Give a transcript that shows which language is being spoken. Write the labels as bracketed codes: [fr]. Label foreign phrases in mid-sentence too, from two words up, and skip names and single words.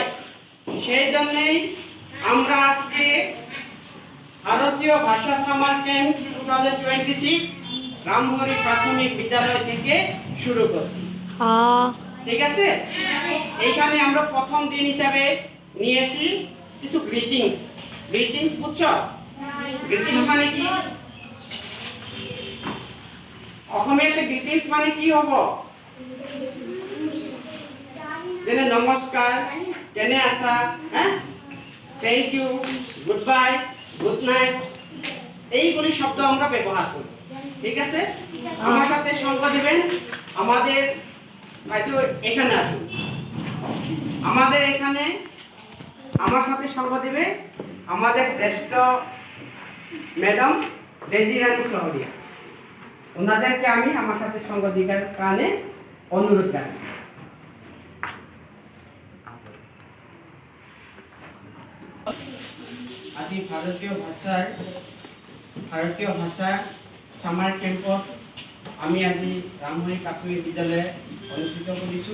[bn] সেই জন্যই আমরা আজকে ভারতীয় ভাষা [en] summer camp [bn] 2026 রামহরি প্রাথমিক বিদ্যালয় থেকে শুরু করছি। ঠিক আছে? এইখানে আমরা প্রথম দিন হিসাবে নিয়েছি কিছু গ্রিটিংস। গ্রিটিংস বুঝছো? গ্রিটিংস মানে কি? অসমীয়াতে গ্রিটিংস মানে কি হব? [as] যেনে নমস্কাৰ, কেনে আছা, [bn] হ্যাঁ, [en] thank you, good bye, good night, [bn] এইগুলি শব্দ আমরা ব্যবহার করি। ঠিক আছে? আমার সাথে সঙ্গ দিবেন আমাদের হয়তো এখানে আসুন। আমাদের এখানে আমার সাথে সঙ্গ দিবে আমাদের জ্যেষ্ঠ ম্যাডাম ডেজি রানী শহরিয়া। ওনাদেরকে আমি আমার সাথে সঙ্গ দিবার কারণে অনুরোধ রাখছি। [as] আজি ভারতীয় ভাষা সামাৰ কেম্পত আমি আজি ৰামহৰি প্ৰাথমিক বিদ্যালয়ে অনুষ্ঠিত কৰিছোঁ।